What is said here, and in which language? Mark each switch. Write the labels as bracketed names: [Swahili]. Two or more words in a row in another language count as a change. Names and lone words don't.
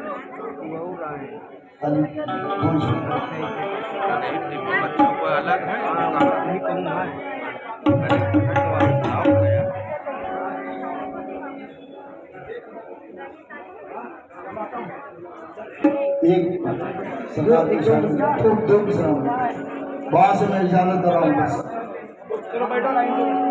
[Indonesian] Halo. Bonjour. Ini buat coba lah. Ini kemana? [Hindi] एक सरकार की इजाजत दो विश्राम वहां से मैं इजाजत दे रहा हूँ बस चलो बैठो लाइन से